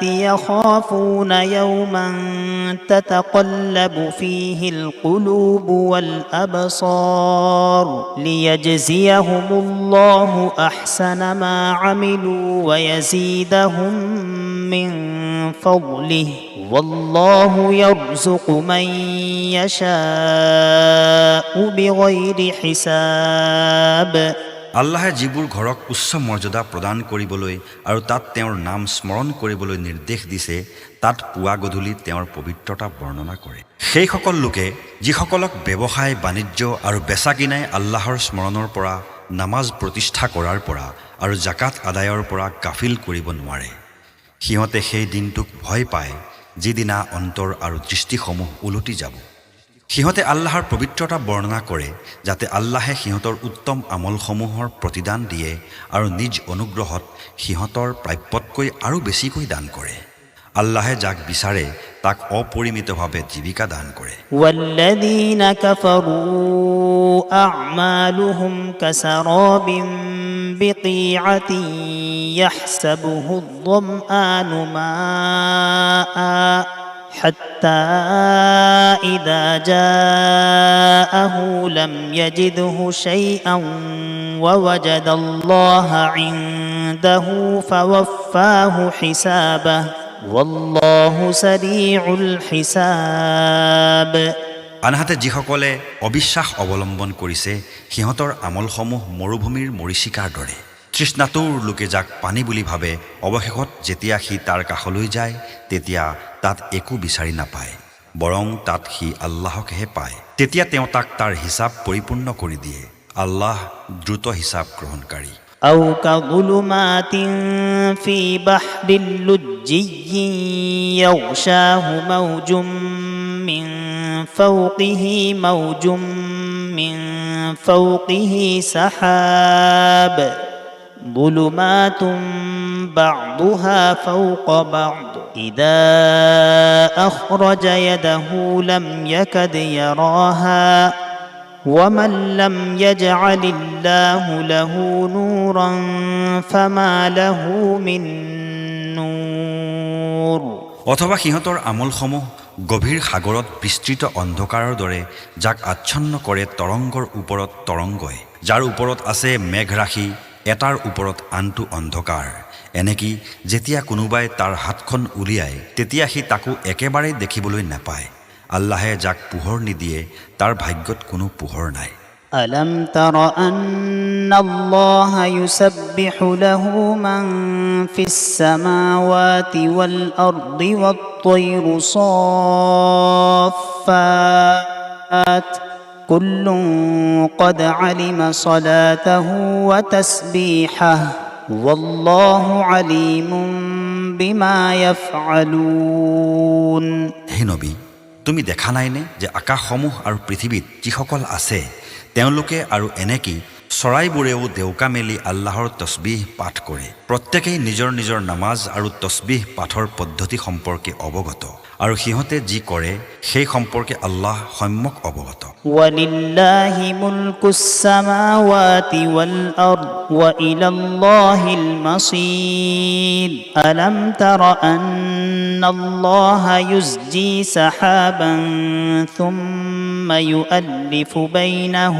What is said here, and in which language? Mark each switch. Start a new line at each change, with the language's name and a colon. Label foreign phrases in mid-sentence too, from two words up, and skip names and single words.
Arabic: يخافون يوما تتقلب فيه القلوب والأبصار ليجزيهم الله أحسن ما عملوا ويزيدهم من فضله والله يرزق من يشاء بغير حساب
Assamese: আল্লাহে যিবোৰ ঘৰক উচ্চ মৰ্যাদা প্ৰদান কৰিবলৈ আৰু তাত তেওঁৰ নাম স্মৰণ কৰিবলৈ নিৰ্দেশ দিছে তাত পুৱা গধূলি তেওঁৰ পবিত্ৰতা বৰ্ণনা কৰে সেইসকল লোকে যিসকলক ব্যৱসায় বাণিজ্য আৰু বেচা কিনাই আল্লাহৰ স্মৰণৰ পৰা নামাজ প্ৰতিষ্ঠা কৰাৰ পৰা আৰু জাকাত আদায়ৰ পৰা গাফিল কৰিব নোৱাৰে সিহঁতে সেই দিনটোক ভয় পায় যিদিনা অন্তৰ আৰু দৃষ্টিসমূহ ওলটি যাব সিহঁতে আল্লাহৰ পবিত্ৰতা বৰ্ণনা কৰে যাতে আল্লাহে সিহঁতৰ উত্তম আমলসমূহৰ প্ৰতিদান দিয়ে আৰু নিজ অনুগ্ৰহত সিহঁতৰ প্ৰাপ্যতকৈ আৰু বেছিকৈ দান কৰে আল্লাহে যাক বিচাৰে তাক অপৰিমিতভাৱে জীৱিকা দান কৰে
Arabic: والذين كفروا أعمالهم كسراب بقيعة يحسبه الظمآن ماء حتى إذا جاءه لم يجده شيئا ووجد الله عنده فوفاه حسابه والله سريع الحساب
Assamese: আনহাতে যিসকলে অবিশ্বাস অৱলম্বন কৰিছে সিহঁতৰ আমলসমূহ মৰুভূমিৰ মৰীচিকাৰ দৰে তৃষ্ণাতুৰ লোকে যাক পানী বুলি ভাবে অৱশেষত যেতিয়া সি তাৰ কাষলৈ যায় তেতিয়া তাত একো বিচাৰি নাপায় বৰং তাত সি আল্লাহকহে পায় তেতিয়া তেওঁ তাক তাৰ হিচাপ পৰিপূৰ্ণ কৰি দিয়ে আল্লাহ দ্ৰুত হিচাপ গ্ৰহণকাৰী
Arabic: أو كظلمات في بحر لجي يغشاه موج من فوقه موج من فوقه سحاب ظلمات بعضها فوق بعض إذا أخرج يده لم يكد يراها ومن لم يجعل الله له نورا فما له من نور
Assamese: অথবা সিহঁতৰ আমলসমূহ গভীৰ সাগৰত বিস্তৃত অন্ধকাৰৰ দৰে যাক আচ্ছন্ন কৰে তৰংগৰ ওপৰত তৰংগই যাৰ ওপৰত আছে মেঘৰাশি এটাৰ ওপৰত আনটো অন্ধকাৰ এনেকি যেতিয়া কোনোবাই তাৰ হাতখন উলিয়ায় তেতিয়া সি তাকো একেবাৰে দেখিবলৈ নাপায় আল্লাহে যাক পোহৰ নিদিয়ে তাৰ ভাগ্যত কোনো পোহৰ নাই
Arabic: ألم تر أن الله يسبح له من في السماوات والأرض والطير صافات كل قد علم صلاته وتسبيحه والله عليم بما يفعلون
Assamese: হে নবী তুমি দেখা নাইনে যে আকাশসমূহ আৰু পৃথিৱীত যিসকল আছে তেওঁলোকে আৰু এনেকি চৰাইবোৰেও দেউকা মেলি আল্লাহৰ তসবিহ পাঠ কৰে প্ৰত্যেকেই নিজৰ নিজৰ নামাজ আৰু তসবিহ পাঠৰ পদ্ধতি সম্পৰ্কে অৱগত আৰু সিহঁতে যি কৰে সেই সম্পৰ্কে আল্লাহ সম্যক অৱগত
Arabic: ولله ملك السماوات والأرض وإلى الله المصير ألم تر أن الله يزجي سحابا ثم يؤلف بينه